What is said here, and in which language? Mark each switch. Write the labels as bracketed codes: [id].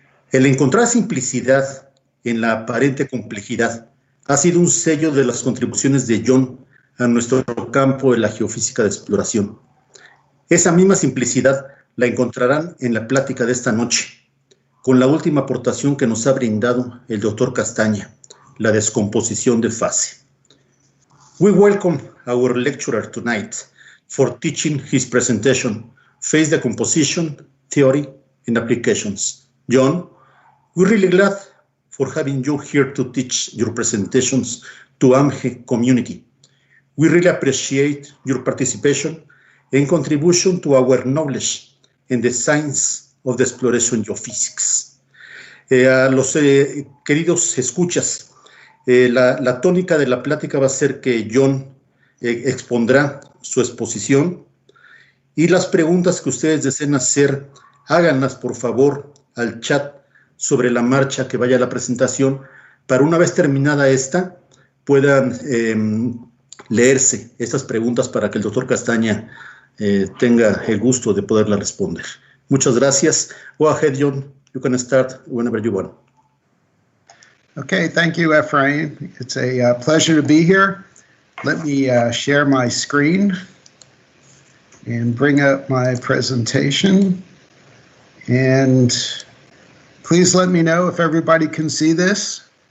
[es] El encontrar simplicidad en la aparente complejidad ha sido un sello de las contribuciones de John a nuestro campo de la geofísica de exploración. Esa misma simplicidad la encontrarán en la plática de esta noche, con la última aportación que nos ha brindado el doctor Castagna, la descomposición de fase. [en] We welcome our lecturer tonight for teaching his presentation, Phase Decomposition, Theory and Applications. John, we're really glad for having you here to teach your presentations to AMGE community. We really appreciate your participation and contribution to our knowledge in the science of the exploration geophysics. [es] A los queridos escuchas, la tónica de la plática va a ser que John expondrá su exposición Y las preguntas que ustedes deseen hacer, háganlas por favor al chat sobre la marcha que vaya a la presentación, para una vez terminada esta, puedan leerse estas preguntas para que el doctor Castagna tenga el gusto de poderlas responder. Muchas gracias. [en] Go ahead, John. You can start whenever you want. Okay, thank you, Ephraim. It's a pleasure to be here. Let me share my screen and bring up my presentation. And please let me know if everybody can see this.